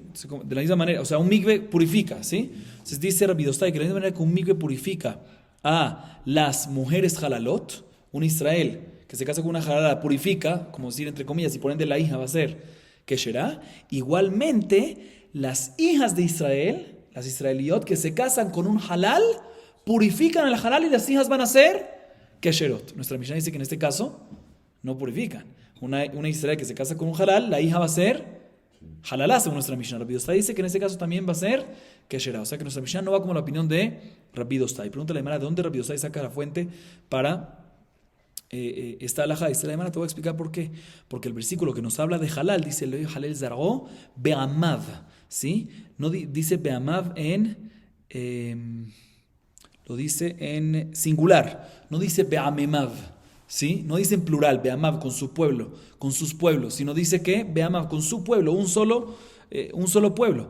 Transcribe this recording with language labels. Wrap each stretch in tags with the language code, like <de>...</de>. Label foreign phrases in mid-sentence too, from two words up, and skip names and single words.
<es>De la misma manera, o sea, un mikve purifica, ¿sí? Entonces dice Rabbi Dostai que de la misma manera que un mikve purifica a las mujeres halalot, un Israel que se casa con una halala purifica, como decir entre comillas, y por ende la hija va a ser kesherá, igualmente las hijas de Israel, las israeliot que se casan con un halal, purifican al halal y las hijas van a ser kesherot. Nuestra Mishnah dice que en este caso no purifican. Una Israel que se casa con un halal, la hija va a ser halalá, según nuestra Mishnah. Rabbi Dostai dice que en este caso también va a ser kesherá. O sea que nuestra Mishnah no va como la opinión de Rabbi Dostai. Pregunta la Gemara, ¿de dónde Rabbi Dostai saca la fuente para esta alhaja? Dice la Gemara, te voy a explicar por qué. Porque el versículo que nos habla de halal dice</es> <he>lo halal zar'o be'amav,</he> <es>¿sí? No dice be'amav lo dice en singular, no dice be'amemav, ¿sí? No dice en plural, be'amav con su pueblo, con sus pueblos, sino dice que be'amav con su pueblo, un solo un solo pueblo.</es>